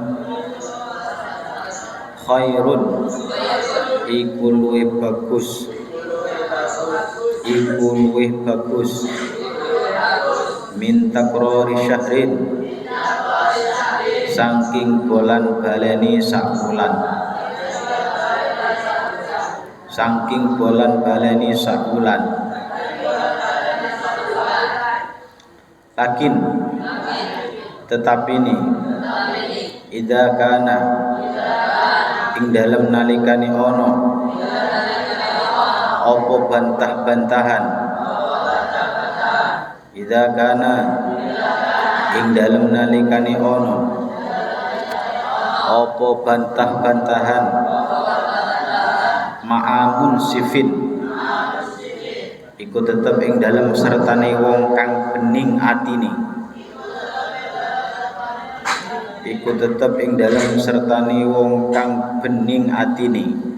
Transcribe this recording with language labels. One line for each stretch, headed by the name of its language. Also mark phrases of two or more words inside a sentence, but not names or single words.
Javanese: Khairun iku luwih bagus, iku luwih bagus
Arabic: min takrari syahrin,
Javanese: saking bolan baleni sak wulan, saking bolan baleni sak wulan. Lakin tetapi ni
Arabic: idza kana
Javanese: ing dalem nalikane ana apa bantah-bantahan,
Arabic: idza kana
Javanese: ing dalem nalikane ana apa bantah-bantahan
Arabic: ma'amun sifin,
Javanese: iku tetep ing dalem sertane wong kang bening atine, iku tetep ing dalem sertane wong kang bening atine.